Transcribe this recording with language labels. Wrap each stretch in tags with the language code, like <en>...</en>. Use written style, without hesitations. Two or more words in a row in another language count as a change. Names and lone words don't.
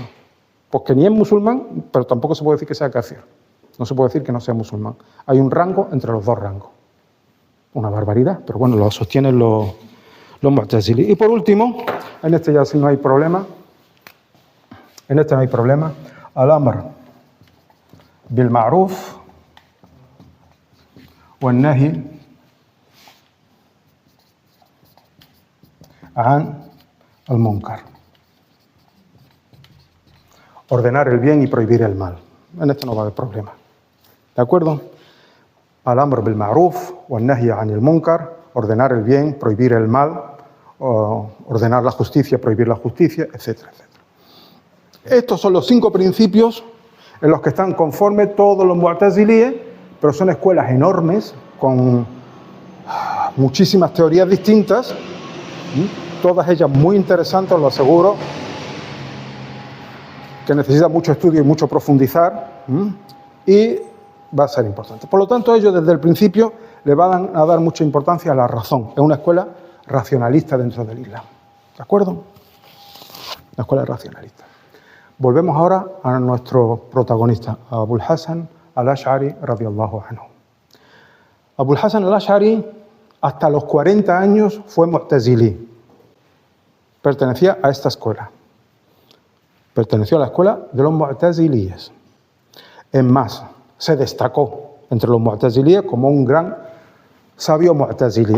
<es>Pues que ni es musulmán, pero tampoco se puede decir que sea kafir. No se puede decir que no sea musulmán. Hay un rango entre los dos rangos. Una barbaridad, pero bueno, lo sostienen los mu'tazilis. Y por último, en este ya sí no hay problema. En este no hay problema.</es> <ar>الأمر بالمعروف والنهي عن المنكر.</ar> <es>Ordenar el bien y prohibir el mal. En esto no va a haber problema. ¿De acuerdo?</es> <ar>الأمر بالمعروف والنهي عن المنكر.</ar> <es>Ordenar el bien, prohibir el mal. Ordenar la justicia, prohibir la justicia, etcétera, etcétera. Estos son los 5 principios en los que están conformes todos los mu'tazilíes, pero son escuelas enormes, con muchísimas teorías distintas, todas ellas muy interesantes, os lo aseguro, que necesitan mucho estudio y mucho profundizar, y va a ser importante. Por lo tanto, ellos desde el principio le van a dar mucha importancia a la razón. Es una escuela racionalista dentro del Islam. ¿De acuerdo? La escuela racionalista. Volvemos ahora a nuestro protagonista, a Abul Hasan al-Ash'ari</es> <ar>رضي الله عنه.</ar> <es>Abul Hasan al-Ash'ari hasta los 40 años fue mu'tazilí. Pertenecía a esta escuela. Perteneció a la escuela de los mu'tazilíes. Es más, se destacó entre los mu'tazilíes como un gran sabio mu'tazilí.</es>